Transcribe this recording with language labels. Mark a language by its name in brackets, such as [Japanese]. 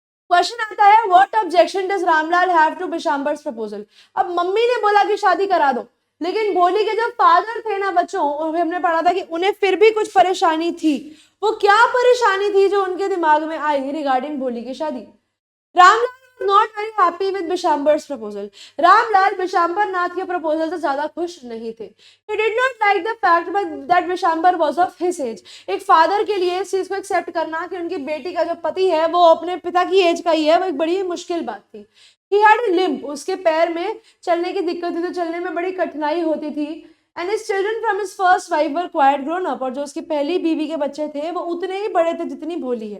[English] question [Hindi] आता है, [English] What objection does Ramlal have to Bishambar's proposal. [Hindi] अब मम्मी ने बोला कि शादी करा दो, लेकिन भोली के जब फादर थे ना बच्चों, हमने पढ़ा था कि उन्हें फिर भी कुछ परेशानी थी। वो क्या परेशानी थी जो उनके दिमाग में आई रिगार्डिंग भोली की शादी? [English] Ramlal was not very happy with Bishambar's proposal. [Hindi] Ramlal Bishambar नाथ के प्रपोजल से ज्यादा खुश नहीं थे। [English] He did not like the fact that Bishambar was of his age। [Hindi] एक फादर के लिए इस चीज को एक्सेप्ट करना कि उनकी बेटी का जो पति है वो अपने पिता की एज का ही है, वो एक बड़ी मुश्किल बात थी। [English] He had a limp, [Hindi] उसके पैर में चलने की दिक्कत थी, तो चलने में बड़ी कठिनाई होती थी। [English] and his children from his first wife were quite grown up, [Hindi] और जो उसकी पहली बीवी के बच्चे थे वो उतने ही बड़े थे जितनी भोली है।